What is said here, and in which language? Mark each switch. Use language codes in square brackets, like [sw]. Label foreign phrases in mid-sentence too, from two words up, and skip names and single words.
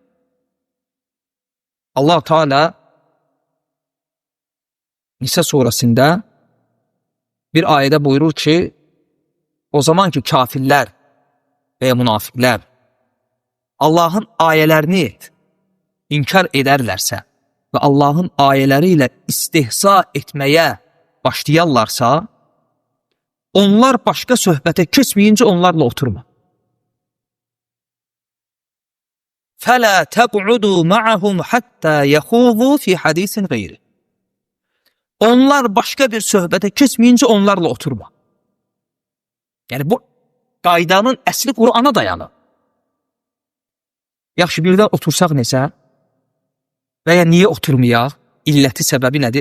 [az] Allah Teala Nisə surəsində bir ayədə buyurur ki, o zaman ki kafirlər və ya münafiqlər Allahın ayələrini inkar edərlərsə və Allahın ayələri ilə istihza etməyə başlayarlarsa, onlar başqa söhbətə keçməyincə onlarla oturma. [ar] فَلَا تَقْعُدُوا مَعَهُمْ حَتَّى يَخُوضُوا فِي حَدِيثٍ غَيْرِ. [az] Onlar başqa bir söhbətə keçməyincə onlarla oturma. Yəni bu qaydanın əsli Qur'ana dayanır. Yaxşı, birdən otursaq necə? Və ya niyə oturmayaq? İlləti səbəbi nədir?